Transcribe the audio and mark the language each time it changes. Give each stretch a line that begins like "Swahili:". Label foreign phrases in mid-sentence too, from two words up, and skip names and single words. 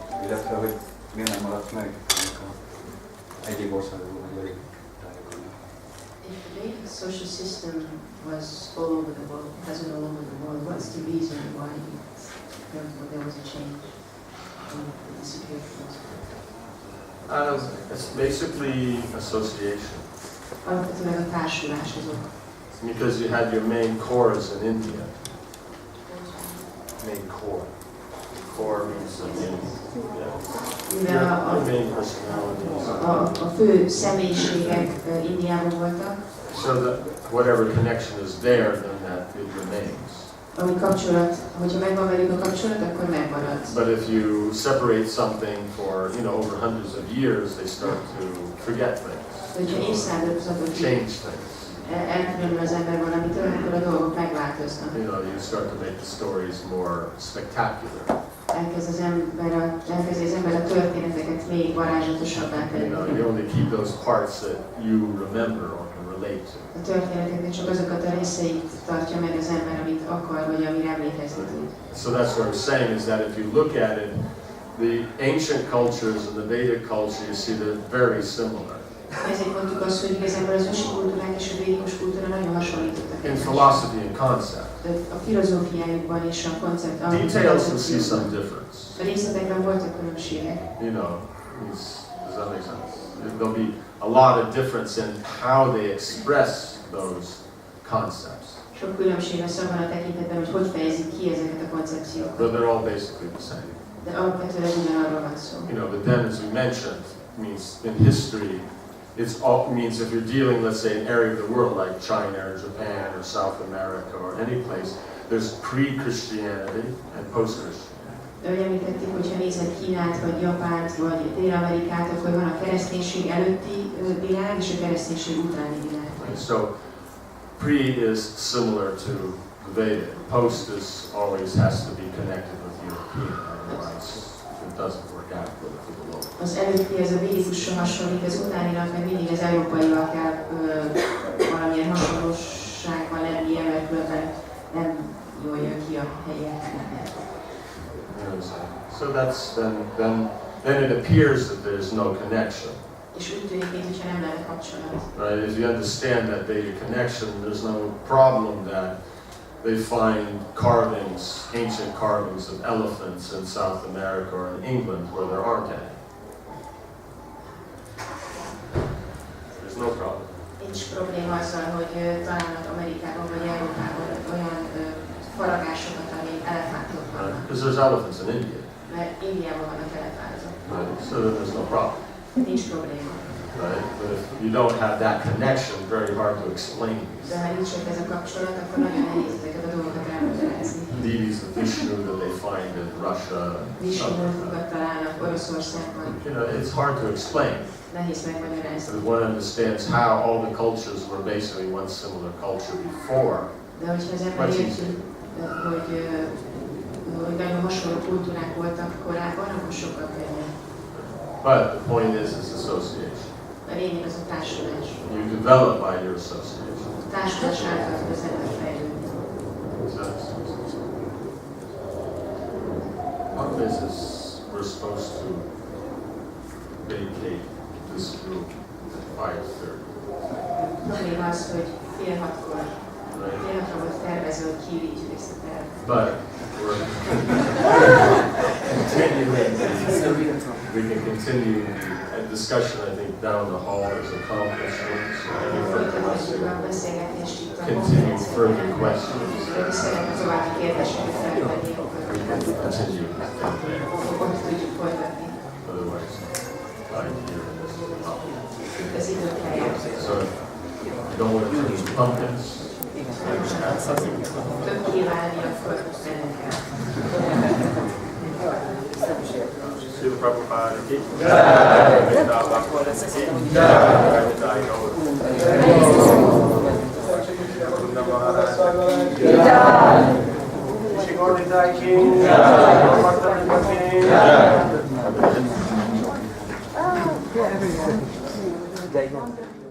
Hungarian: Illetve, hogy miért nem maradt meg, amikor egyik országban vagy tájékozni?
English: If the Vedic social system was all over the world, present all over the world, what's the reason why there was a change in the disappearance? It's basically association.
Hungarian: Alapvetően a társulás az ok.
English: Because you had your main cores in India. Main core. Core means the main,
Hungarian: Mivel
English: your main personalities.
Hungarian: a fő személyiségek Indiában voltak,
English: So that whatever connection is there, then that it remains.
Hungarian: Ami kapcsolat, hogyha megvan velük a kapcsolat, akkor megmarad.
English: But if you separate something for, over hundreds of years, they start to forget things,
Hungarian: Hogyha évszázadokat
English: change things.
Hungarian: elkülönül az ember valamitől, akkor a dolgok megváltoznak.
English: You start to make the stories more spectacular.
Hungarian: Elkezd az ember a történeteket még varázsatosabbá tenni.
English: You only keep those parts that you remember or can relate to.
Hungarian: A történeteknek csak azokat a részeit tartja meg az ember, amit akar, vagy amire emlékezni tud.
English: So that's what I'm saying, is that if you look at it, the ancient cultures and the Vedic culture, you see they're very similar.
Hungarian: Ezért mondtuk azt, hogy igazából az ősi kultúrák és a védikus kultúra nagyon hasonlítottak.
English: In philosophy and concept.
Hungarian: A filozófiájukban és a koncept.
English: Details will see some difference.
Hungarian: A részletekben voltak különbségek.
English: Does that make sense? There'll be a lot of difference in how they express those concepts.
Hungarian: Sok különbség lesz abban a tekintetben, hogy fejezik ki ezeket a koncepciókat.
English: But they're all basically the same.
Hungarian: De alapvetően ugyanarról van szó.
English: But then, as we mentioned, means in history, means if you're dealing, let's say, an area of the world like China or Japan or South America or any place, there's pre-Christianity and post-Christianity.
Hungarian: Ahogy említettük, hogyha nézed Kínát, vagy Japánt, vagy Dél-Amerikát, akkor van a kereszténység előtti világ és a kereszténység utáni világ.
English: So, pre is similar to the Vedic. Post always has to be connected with European, otherwise it doesn't work out for the local.
Hungarian: Az előtti az a védikussal hasonlít, az utáninak meg mindig az európaival kell valamilyen hasonlóságban lennie, mert különben nem jól jön ki a helyiek.
English: So that's then it appears that there's no connection.
Hungarian: És úgy tűnik, mintha nem lenne kapcsolat.
English: Right? If you understand that Vedic connection, there's no problem that they find carvings, ancient carvings of elephants in South America or in England where there aren't any. There's no problem.
Hungarian: Nincs probléma azzal, hogy találnak Amerikában vagy Európában olyan faragásokat, ami elefántok vannak.
English: Because there's elephants in India.
Hungarian: Mert Indiában vannak elefántok.
English: Right? So then there's no problem.
Hungarian: Nincs probléma.
English: Right? But if you don't have that connection, very hard to explain these.
Hungarian: De ha nincs ez a kapcsolat, akkor nagyon nehéz ezeket a dolgokat elmagyarázni.
English: Deities of Vishnu that they find in Russia.
Hungarian: Vishnu-kat találnak Oroszországban.
English: It's hard to explain.
Hungarian: Nehéz megmagyarázni.
English: If one understands how all the cultures were basically one similar culture before,
Hungarian: De hogyha az ember érti, hogy nagyon hasonló kultúrák voltak korábban, akkor sokkal könnyebb.
English: but the point is association.
Hungarian: A lényeg az a társulás.
English: You develop by your association.
Hungarian: A társulás által tud az ember fejlődni.
English: One business we're supposed to vacate this group at 5:30.
Hungarian: Probléma az, hogy fél hatkor volt tervezve, hogy kiírítjuk ezt a tervet.
English: But we're continuing. We can continue a discussion, I think, down the hall. There's a conference room, so anyone wants to continue further questions. Continue. Otherwise, I'm here in this topic. So, you don't want to turn pumpkins.
Hindi: Srila Prabhupada की जय. Purna Maharaja की जय. Shigordai की जय.